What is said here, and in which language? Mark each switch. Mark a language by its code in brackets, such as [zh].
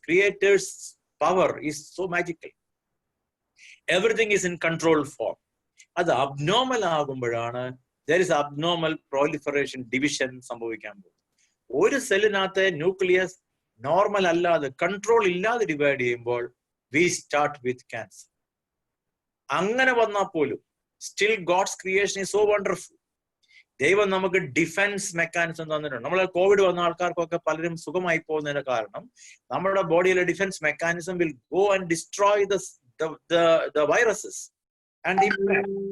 [en] Creators power is so magical. Everything is in control form. [ml] അത് abnormal ആകുമ്പോഴാണ് [en] there is abnormal proliferation division [ml] സംഭവിക്കാൻ പോകുന്നത്. ഒരു സെല്ലിനകത്തെ nucleus normal അല്ലാതെ കൺട്രോൾ ഇല്ലാതെ ഡിവൈഡ് ചെയ്യുമ്പോൾ [en] we start with cancer. [ml] അങ്ങനെ വന്നാൽ പോലും [en] still God's creation is so wonderful. [ml] ദൈവം നമുക്ക് ഡിഫൻസ് മെക്കാനിസം തന്നിട്ടുണ്ട്. നമ്മൾ കോവിഡ് വന്ന ആൾക്കാർക്കൊക്കെ പലരും സുഖമായി പോകുന്നതിന്റെ കാരണം നമ്മുടെ ബോഡിയിലെ defence mechanism [en] will go and destroy the viruses and the impact.